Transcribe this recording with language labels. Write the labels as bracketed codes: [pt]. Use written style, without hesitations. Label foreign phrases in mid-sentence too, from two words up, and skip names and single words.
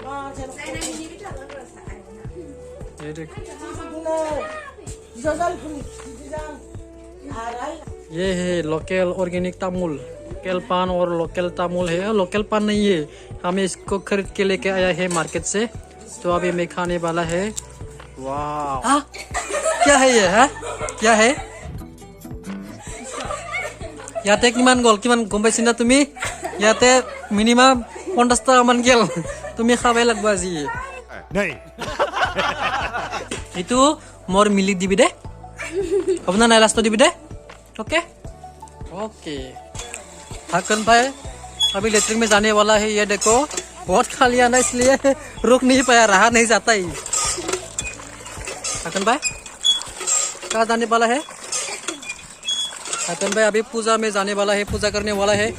[hi] ये देखो ये है लोकल ऑर्गेनिक तामुल, लोकल पान और लोकल तामुल है। लोकल पान नहीं है, हमें इसको खरीद के लेके आया है मार्केट से। तो अभी मैं खाने वाला है। वाह क्या है ये है? क्या है? [as] ইয়াতে কিমান গম পাইছি না তুমি? ইয়াতে মিনিমাম 50 টাকা মান গেল। তুমি খাবাই লাগবা আজি। এইটো মোর মিলি দিবি দে, হ'ব না? নাই লাষ্ট দিবি दे। [en] okay okay. [hi] हाकन भाई अभी लेटरिन में जाने वाला है। ये देखो बहुत खा लिया ना, इसलिए रुक नहीं पाया, रहा नहीं जाता ही। हाकन भाई कहाँ जाने वाला है? हाकन भाई अभी पूजा में जाने वाला है, पूजा करने वाला है।